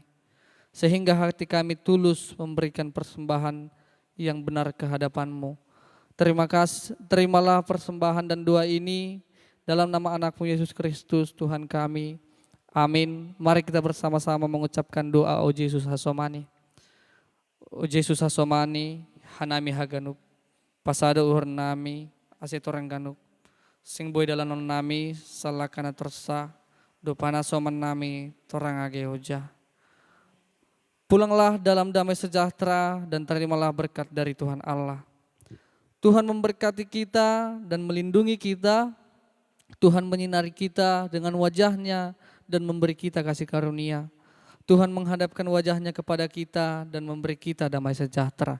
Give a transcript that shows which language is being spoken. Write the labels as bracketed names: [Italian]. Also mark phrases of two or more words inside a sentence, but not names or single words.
[Indonesian] Sehingga hati kami tulus memberikan persembahan yang benar ke hadapan-Mu. Terima kasih, terimalah persembahan dan doa ini dalam nama anak-Mu Yesus Kristus Tuhan kami. Amin. Mari kita bersama-sama mengucapkan doa O Yesus Hasomani. [Batak Simalungun] O Yesus Hasomani, hanami haganuk, pasada uhur nami, asetorang ganuk, sing boy dalanon nami, salakana tersa, dopana soman nami, torang age hoja. [Indonesian] Pulanglah dalam damai sejahtera dan terimalah berkat dari Tuhan Allah. Tuhan memberkati kita dan melindungi kita. Tuhan menyinari kita dengan wajahnya dan memberi kita kasih karunia. Tuhan menghadapkan wajahnya kepada kita dan memberi kita damai sejahtera.